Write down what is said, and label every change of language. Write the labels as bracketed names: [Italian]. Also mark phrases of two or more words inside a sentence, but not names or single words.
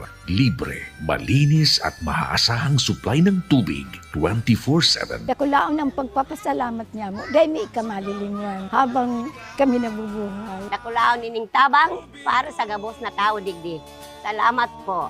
[Filipino] Libre, malinis at maaasahang supply ng tubig 24/7. [Bikol] Dakulaon ang pagpapasalamat niya mo. [Filipino] Dahil may ikamalingon habang kami nabubuhay. [Bikol] Dakulaon nining tabang para sa gabos na tao digdi. [Filipino] Salamat po.